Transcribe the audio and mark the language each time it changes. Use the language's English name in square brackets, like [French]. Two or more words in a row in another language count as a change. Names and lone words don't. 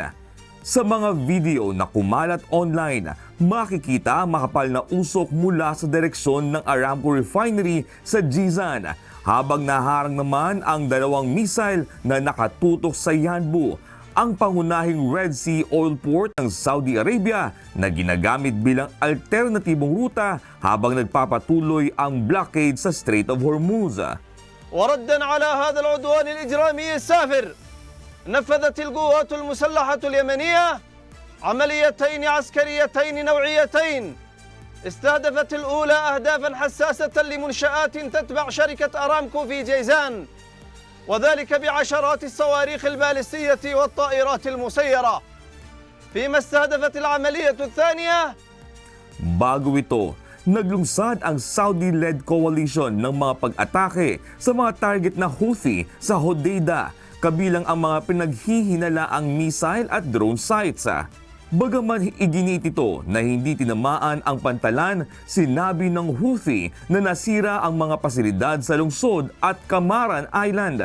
[Filipino] Sa mga video na kumalat online, makikita ang makapal na usok mula sa direksyon ng Aramco Refinery sa Jizan, habang naharang naman ang dalawang missile na nakatutok sa Yanbu, ang pangunahing [English] Red Sea oil port [Filipino] ng Saudi Arabia na ginagamit bilang alternatibong ruta habang nagpapatuloy ang blockade sa Strait of Hormuz. [Arabic] وردا على هذا العدوان الإجرامي السافر نفذت القوات المسلحة اليمنية عمليتين عسكريتين نوعيتين استهدفت الأولى أهدافا حساسة لمنشآت تتبع شركة أرامكو في جيزان وذلك بعشرات الصواريخ البالستية والطائرات المسيرة فيما استهدفت العملية الثانية. [Filipino] Bago ito, naglungsad ang [English] Saudi-led coalition [Filipino] ng mga pag-atake sa mga target na Houthi sa Hodeidah, kabilang ang mga pinaghihinalaang missile at [English] drone sites. [Filipino] Bagaman iginit ito na hindi tinamaan ang pantalan, sinabi ng Houthi na nasira ang mga pasilidad sa lungsod at Kamaran Island.